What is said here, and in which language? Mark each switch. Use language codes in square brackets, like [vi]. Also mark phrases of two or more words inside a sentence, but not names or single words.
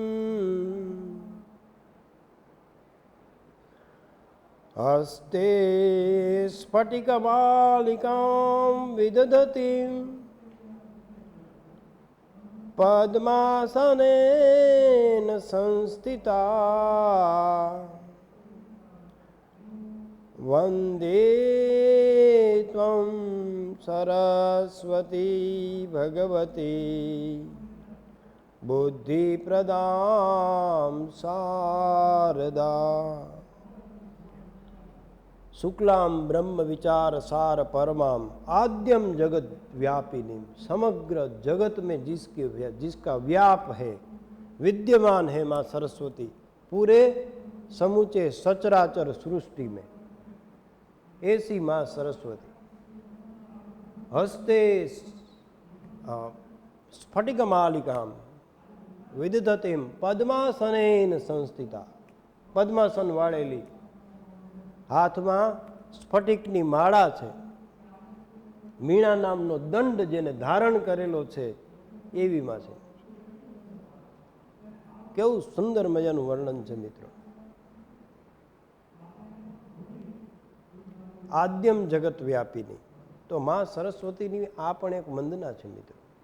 [sa] હસ્તે સ્ફટિકમાલિકાં વિદધતિં પદ્માસનેન સંસ્થિતા વંદે ત્વં સરસ્વતી ભગવતી બુદ્ધિપ્રદાં શારદા. શુક્લામ બ્રહ્મ વિચાર સાર परमाम आद्यम जगत व्यापिनी, [hi] समग्र जगत में जिसका व्याप है, विद्यमान है माँ सरस्वती पूरे समूचे सचराचर सृष्टि में, ऐसी माँ सरस्वती. [sa] हस्ते स्फटिकमालिकां विदधतिं पद्मासनेन संस्थिता. [gu] પદ્માસન વાળેલી, હાથમાં સ્ફટિકની માળા છે, મીણા નામનો દંડ જેને ધારણ કરેલો છે એવીમાં છે. કેવું સુંદર મજાનું વર્ણન છે મિત્રો. [sa] આદ્યમ જગત વ્યાપીની, [gu] તો માં સરસ્વતીની આ પણ એક વંદના છે મિત્રો.